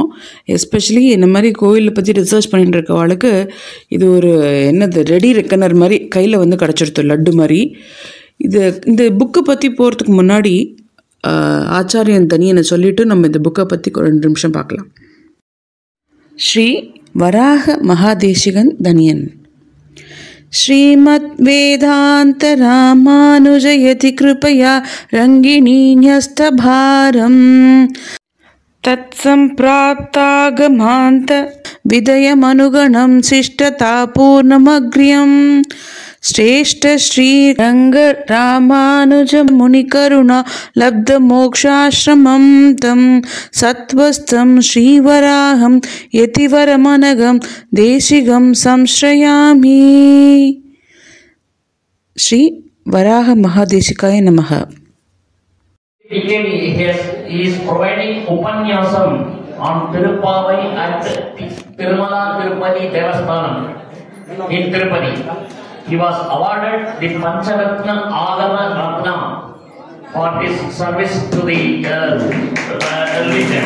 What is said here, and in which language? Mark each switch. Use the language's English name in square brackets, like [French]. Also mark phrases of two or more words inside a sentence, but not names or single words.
[Tamil] எஸ்பெஷலி இந்த மாதிரி கோவிலை பற்றி ரிசர்ச் பண்ணிட்டு இருக்கவாளுக்கு இது ஒரு [English] ready reckoner [Tamil] மாதிரி கையில் கிடச்சிடுத்து, லட்டு மாதிரி. இந்த புக்கை பற்றி போகிறதுக்கு முன்னாடி ஆச்சாரியன் தனியனை சொல்லிவிட்டு நம்ம இந்த புக்கை பற்றி 2 நிமிஷம் பார்க்கலாம். ஸ்ரீ வராக மகாதேசிகன் தனியன். [Sanskrit] श्रीमद् वेदांत रामानुजयति कृपया रंगिणी न्यस्तभारम् तत्सम्प्राप्तागमान्त विदयमनुगणं शिष्टतापूर्णमग्र्यं श्रेष्ठ श्रीरंग रामानुज मुनिकरुणा लब्धमोक्षाश्रमं तं सत्वस्थं श्रीवराहं यतिवरमनघं देशिगं संश्रयामि. श्री वराह महादेशिकाय नमः. [English] He is providing Upanyasam on Tirupavai at Tirumala Tirupati Devasthanam in Tirupati. He was awarded the Pancharatna Agama Ratna for his service to the religion.